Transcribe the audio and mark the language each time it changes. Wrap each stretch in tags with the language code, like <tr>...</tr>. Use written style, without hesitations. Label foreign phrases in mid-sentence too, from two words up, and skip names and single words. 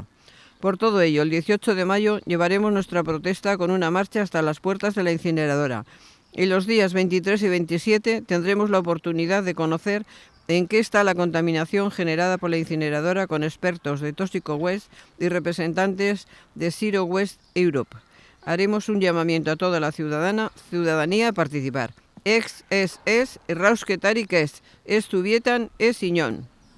<es>Por todo ello, el 18 de mayo llevaremos nuestra protesta con una marcha hasta las puertas de la incineradora, y los días 23 y 27 tendremos la oportunidad de conocer en qué está la contaminación generada por la incineradora con expertos de Tóxico Waste y representantes de Zero Waste Europe. Haremos un llamamiento a toda la ciudadanía a participar.</es> <eu>Rausketarik ez Zubietan ez inon.</eu>